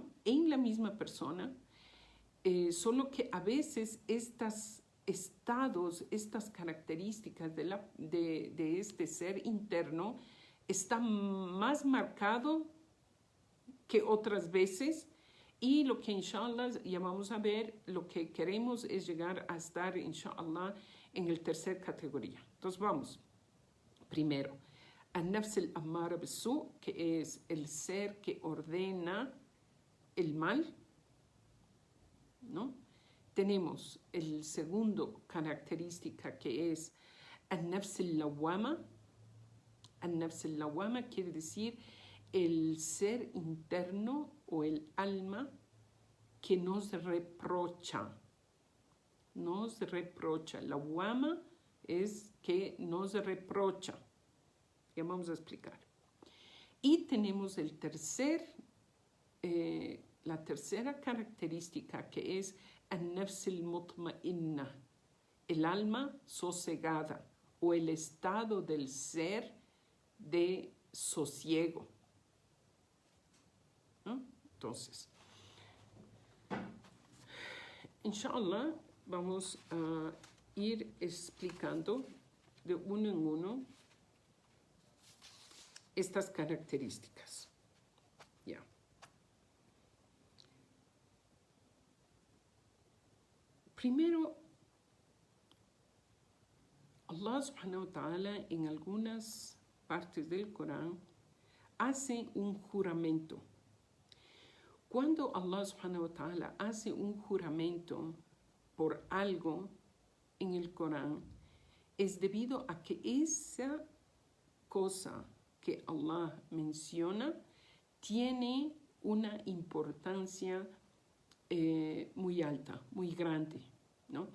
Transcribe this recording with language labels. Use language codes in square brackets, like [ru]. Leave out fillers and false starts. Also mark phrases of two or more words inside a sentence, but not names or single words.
[es] En la misma persona, solo que a veces estos estados, estas características de este ser interno están más marcado que otras veces, y lo que inshallah ya vamos a ver, lo que queremos es llegar a estar inshallah en el tercer categoría. Entonces vamos. Primero, [ar] النفس الأمارة بالسوء', [es] que es el ser que ordena el mal, ¿no? Tenemos el segundo característica que es [ar] النفس اللوامة. النفس اللوامة [es] quiere decir el ser interno o el alma que nos reprocha. Nos reprocha. Lawwama es que nos reprocha. Ya vamos a explicar. Y tenemos la tercera característica que es [ar] النفس المطمئنة, [es] el alma sosegada o el estado del ser de sosiego, ¿no? Entonces, inshallah, vamos a ir explicando de uno en uno estas características. Ya. Primero, Allah [ar] سبحانه وتعالى [es] en algunas partes del Corán hace un juramento. Cuando Allah [ar] سبحانه وتعالى [es] hace un juramento por algo en el Corán, es debido a que esa cosa que Allah menciona tiene una importancia muy alta, muy grande, ¿no?